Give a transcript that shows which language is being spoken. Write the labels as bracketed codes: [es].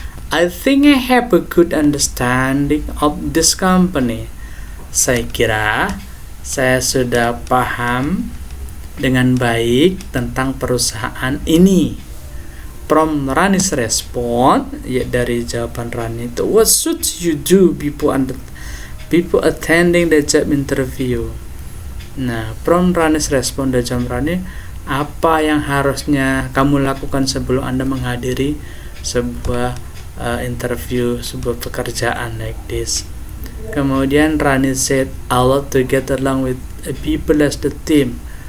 [en] I think I have a good understanding of this company. [id] Saya kira saya sudah paham dengan baik tentang perusahaan ini. [en] From Rani's response, [id] ya dari jawaban Rani itu, [en] what should you do people attending the job interview? [id] Nah, [en] from Rani's response [id] dari jawaban Rani, apa yang harusnya kamu lakukan sebelum Anda menghadiri sebuah interview, sebuah pekerjaan [en] like this. [id] Kemudian Rani said, [en] I love to get along with people as the team.